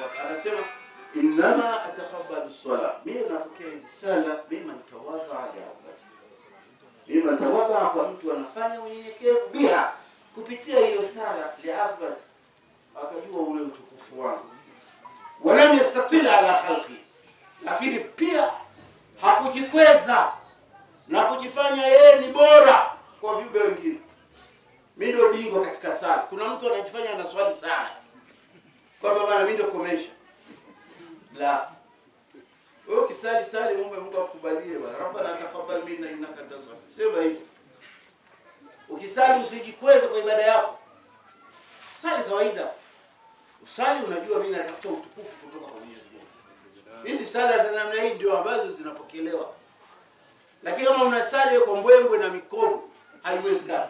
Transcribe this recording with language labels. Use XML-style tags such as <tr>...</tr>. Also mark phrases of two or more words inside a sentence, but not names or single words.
<ar>وتعالى</ar> <sw>anasema</sw> <ar>إنما أتقبل صلاة,</ar> <sw>mimi napokea hizi sala</sw> <ar>بما تواضع لعظمتي, بما تواضع,</ar> <sw>kwa mtu anafanya unyenyekevu bila kupitia hiyo sala</sw> <ar>لعظمتي,</ar> <sw>akajua ule utukufu wangu,</sw> <ar>ولا يستطيل على خلقي,</ar> <sw>lakini pia hakujikweza na kujifanya yeye ni bora kwa viumbe wengine. Mimi ndio bingwa katika sala. Kuna mtu anajifanya anaswali sana kwamba bwana mimi ndio komesha. La. Wewe ukisali Mungu akukubalie bwana.</sw> <ar>ربنا تقبل منا إنك أنت السميع العليم.</ar> <sw>Sema hivyo. Ukisali usijikweze kwa ibada yako. Sali kawaida. Usali unajua mimi natafuta utukufu kutoka kwa Mwenyezi Mungu. Hizi sala za namna hii ndio ambazo zinapokelewa. Lakini kama unasali kwa mbwembwe na mikogo, haiwezekani.</sw>